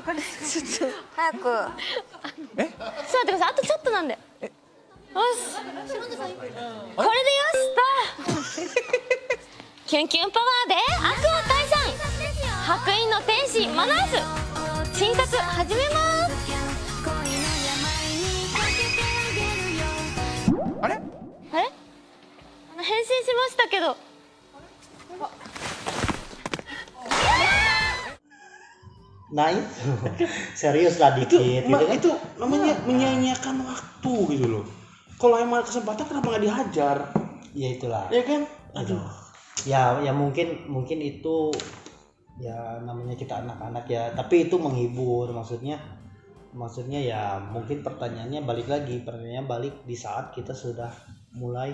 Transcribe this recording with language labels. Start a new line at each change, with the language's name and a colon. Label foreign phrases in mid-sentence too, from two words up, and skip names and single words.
Japanese: ちょっと早くちょっと待ってくださいあとちょっとなんでよしこれでよしとキュンキュンパワーで悪を退散白衣の天使マナース診察始めますあれ変身しましたけど
Indonesian: nah itu serius lah dikit itu namanya menyanyiakan waktu gitu loh. Kalau emang kesempatan kenapa nggak dihajar? Ya itulah ya kan aduh ya mungkin itu ya namanya kita anak-anak ya tapi itu menghibur maksudnya ya mungkin pertanyaannya balik di saat kita sudah mulai